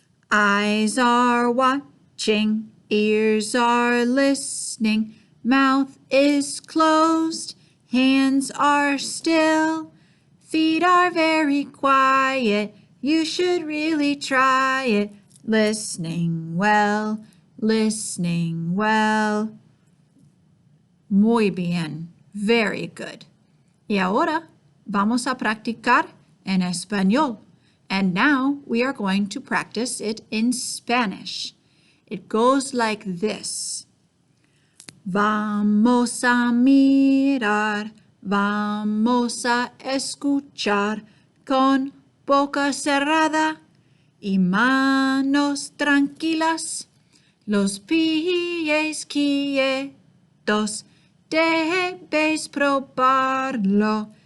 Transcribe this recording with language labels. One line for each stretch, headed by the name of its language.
English: Eyes are watching, ears are listening, mouth is closed, hands are still, feet are very quiet. You should really try it. Listening well, listening well.
Spanish: Muy bien.
English: Very good.
Spanish: Y ahora vamos a practicar en español.
English: And now we are going to practice it in Spanish. It goes like this.
Spanish: Vamos a mirar, vamos a escuchar con boca cerrada y manos tranquilas, los pies quietos, debéis probarlo.